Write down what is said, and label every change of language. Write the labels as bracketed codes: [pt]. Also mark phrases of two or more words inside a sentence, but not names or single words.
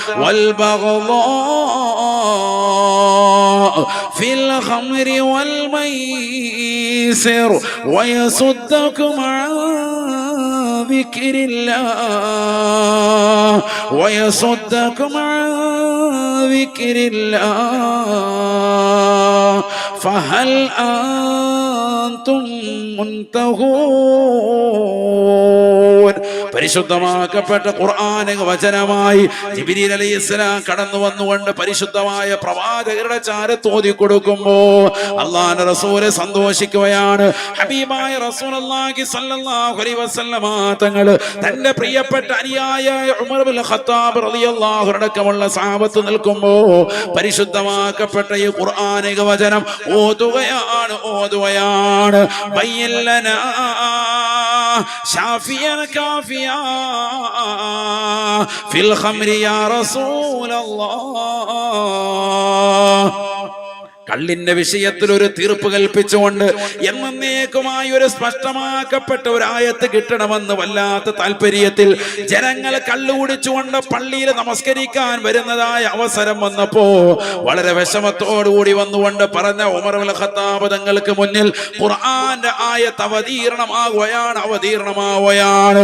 [ar] والبغضاء في الخمر والميسر ويصدكم عن ذكر الله ويصدكم عن ذكر الله فهل أنتم منتهون. [ml] പരിശുദ്ധമാക്കപ്പെട്ട ഖുർആൻ വചനമായി ജിബ്രീൽ അലൈഹിസ്സലാം കടന്നു വന്നുകൊണ്ട് പരിശുദ്ധമായ പ്രവാചകരുടെ ചാരത്ത് ഓതി കൊടുക്കുമ്പോ അല്ലാഹുവിന്റെ റസൂൽ സന്തോഷിക്കുകയാണ്. ഹബീബായ റസൂലുള്ളാഹി [ar] صلى الله عليه وسلم [ml] തങ്ങൾ തന്റെ പ്രിയപ്പെട്ട അനുയായ ഉമർ ഇബ്നുൽ ഖത്താബ് റളിയല്ലാഹു അൻഹുടക്കമുള്ള സഹാബത്ത് നിൽക്കുമ്പോ പരിശുദ്ധമാക്കപ്പെട്ട ഈ ഖുർആനിക വചനം ഓതുകയാണ് [ar] بين لنا شافيا كافيا في الخمر يا رسول الله. [ml] കള്ളിന്റെ വിഷയത്തിൽ ഒരു തീർപ്പ് കൽപ്പിച്ചുകൊണ്ട് എന്നേക്കുമായി ഒരു സ്പഷ്ടമാക്കപ്പെട്ട ഒരു ആയത്ത് കിട്ടണമെന്ന് വല്ലാത്ത താല്പര്യത്തിൽ ജനങ്ങൾ കള്ളു കുടിച്ചുകൊണ്ട് പള്ളിയിൽ നമസ്കരിക്കാൻ വരുന്നതായ അവസരം വന്നപ്പോ വളരെ വിഷമത്തോടുകൂടി വന്നുകൊണ്ട് പറഞ്ഞ ഉമർ ഇബ്നുൽ ഖത്താബ് തങ്ങൾക്ക് മുന്നിൽ ഖുർആന്റെ ആയത്ത് അവതീർണമാവുകയാണ്.